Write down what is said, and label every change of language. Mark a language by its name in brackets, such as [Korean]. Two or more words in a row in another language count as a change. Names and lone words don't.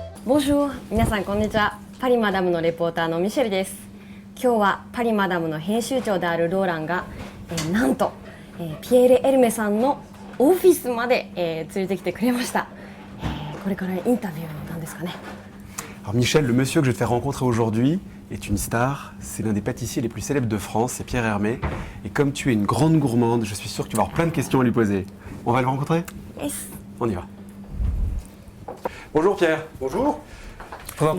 [Japanese] Bonjour、皆さんこんにちは。パリマダムのレポーターのミシェルです。今日はパリマダムの編集長であるローランが、なんと、ピエール・エルメさんのオフィスまで、連れてきてくれました。これからインタビューなんですかね。 [French] Alors Michel, le monsieur que je vais te faire rencontrer aujourd'hui est une star, c'est l'un des pâtissiers les plus célèbres de France, c'est Pierre Hermé. Et comme tu es une grande gourmande, je suis sûr que tu vas avoir plein de questions à lui poser. On va le rencontrer? Yes. On y va. Bonjour Pierre. Bonjour. Je présente